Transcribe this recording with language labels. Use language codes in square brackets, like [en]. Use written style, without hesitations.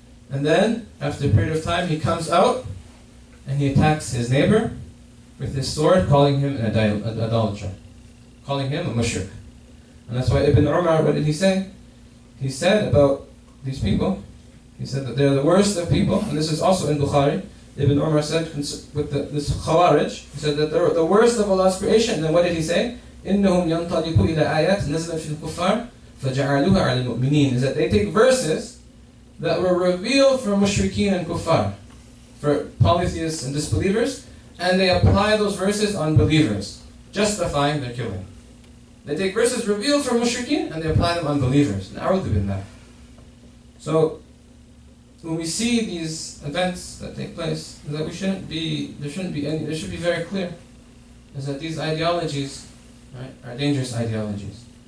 [en] And then, after a period of time, he comes out, and he attacks his neighbor with his sword, calling him an idolater, calling him a mushrik. And that's why Ibn Umar, what did he say? He said about these people, he said that they're the worst of people, and this is also in Bukhari. Ibn Umar said with this Khawarij, he said that they're the worst of Allah's creation. And then what did he say? [ar] إِنَّهُمْ يَنْطَلِقُوا إِلَى آيَاتٍ نَزْلَتْ فِي الْكُفَّارِ فَجَعَلُوهَا عَلَى الْمُؤْمِنِينَ. [en] Is that they take verses that were revealed for mushrikeen and kuffar, for polytheists and disbelievers, and they apply those verses on believers, justifying their killing. They take verses revealed for mushrikeen and they apply them on believers. Na'udhu billah. So, when we see these events that take place, that there should be very clear, is that these ideologies, right, are dangerous ideologies.